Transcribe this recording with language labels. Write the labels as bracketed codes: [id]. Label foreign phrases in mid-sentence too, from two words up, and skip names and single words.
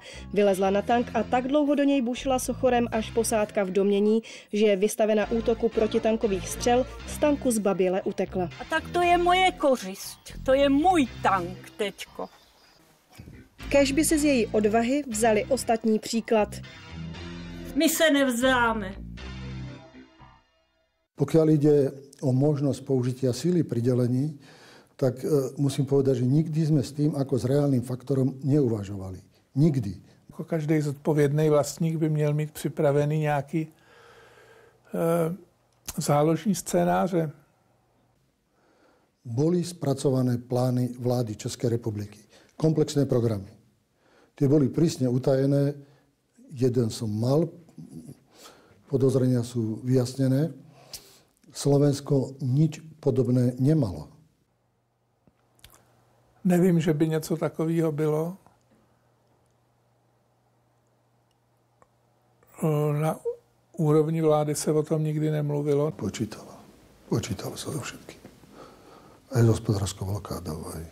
[cs] Vylezla na tank a tak dlouho do něj bušila sochorem, až posádka v domění, že je vystavena útoku protitankových střel, z tanku zbaběle utekla. A tak to je moje kořist. To je můj tank, tečko. Kéž by si z její odvahy vzali ostatní příklad. My se nevzdáme. [sk] Pokiaľ ide o možnosť použitia síly pri delení, tak musím povedať, že nikdy sme s tým ako s reálnym faktorom neuvažovali. Nikdy. [cs] Jako každý zodpovědný vlastník by měl mít připravený nějaký záložní scénáře. [sk] Boli spracované plány vlády Českej republiky. Komplexné programy. Tie boli prísne utajené. Jeden som mal. Podozrenia sú vyjasnené. Slovensko nič podobné nemalo. [cs] Nevím, že by něco takového bylo. Na úrovni vlády se o tom nikdy nemluvilo. [sk] Počítalo sa so všetkým. Aj s hospodárskou blokádou.